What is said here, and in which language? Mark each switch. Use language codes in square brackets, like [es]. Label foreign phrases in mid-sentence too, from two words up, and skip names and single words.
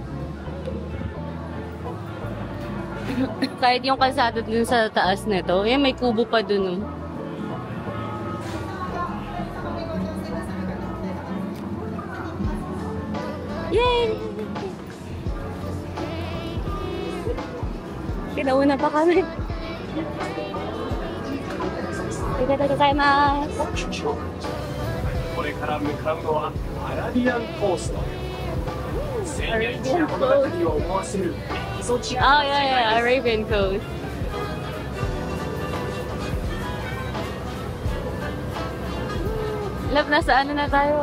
[tl] Kahit yung kalsada dun sa taas nito, may kubo pa dun. Yay! Pinauna pa kami. [ja] ありがとうございます. これから向かうのはアラビアンコースト。千年一夜物語を思わせるエキゾチック [en] Oh, yeah, Arabian Coast. Love, [tl] nasa na tayo?